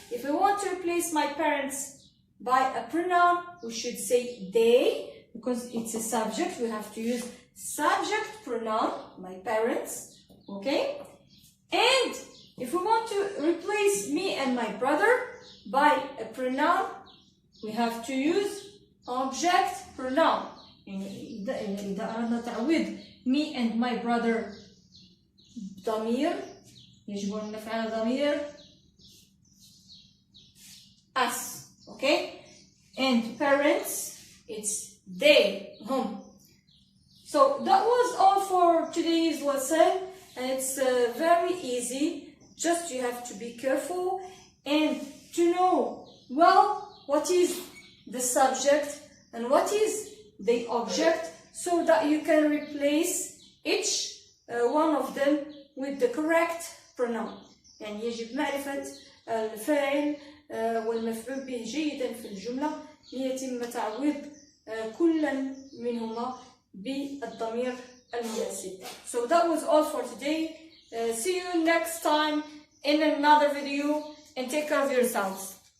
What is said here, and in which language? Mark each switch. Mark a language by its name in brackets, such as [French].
[English] If we want to replace my parents by a pronoun, we should say they, because it's a subject. We have to use subject pronoun, my parents. Okay? And if we want to replace me and my brother by a pronoun, we have to use object pronoun. [Arabic] إذا أردنا تعويض [English] me and my brother [Arabic] ضمير يجب أن نفعل ضمير us. [English] Okay? And parents, it's they, هم. So that was all for today's lesson, and it's very easy. Just you have to be careful and to know well what is the subject and what is the object, so that you can replace each one of them with the correct pronoun. [Arabic] يعني يجب معرفة الفاعل والمفعول به جيدا في الجملة ليتم تعويض كل منهما بالضمير المناسب. [English] So that was all for today. See you next time in another video, and take care of yourselves.